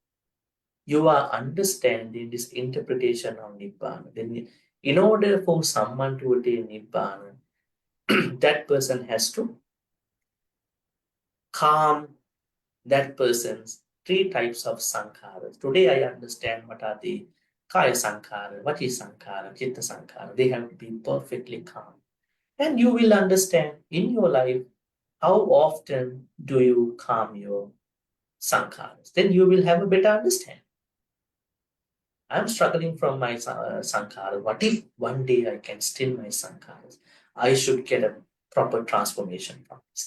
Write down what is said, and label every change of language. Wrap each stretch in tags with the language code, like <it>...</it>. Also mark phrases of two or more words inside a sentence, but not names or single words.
<en>You are understanding this interpretation of Nibbana. Then in order for someone to attain Nibbana, that person has to calm that person's three types of sankharas. Today I understand what are the</en> <pi>kaya sankhara, vati sankhara, chitta sankhara.</pi> <en>They have to be perfectly calm. And you will understand in your life how often do you calm your sankharas. Then you will have a better understanding. I'm struggling from my sankhara. What if one day I can still my sankharas? I should get a proper transformation from this.</en>